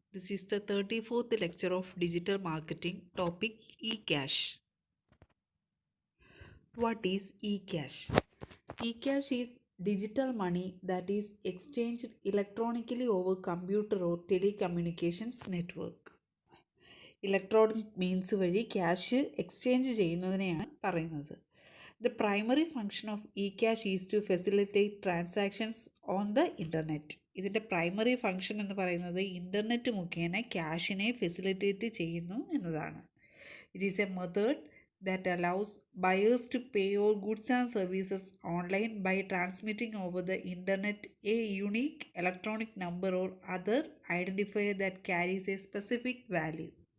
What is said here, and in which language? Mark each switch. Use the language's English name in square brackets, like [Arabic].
[English] This is the 34th lecture of Digital Marketing, topic eCash. What is eCash? eCash is digital money that is exchanged electronically over computer or telecommunications network. [Malayalam] Electronic means വഴി cash exchange ചെയ്യുന്നതിനെയാണ് പറയുന്നത്. [English] The primary function of eCash is to facilitate transactions on the internet. [Malayalam] ഇതിൻ്റെ primary function എന്ന് പറയുന്നത് internet മുഖേന ക്യാഷിനെ facilitate ചെയ്യുന്നു എന്നതാണ്. [English] It is a method that allows buyers to pay all goods and services online by transmitting over the internet a unique electronic number or other identifier that carries a specific value.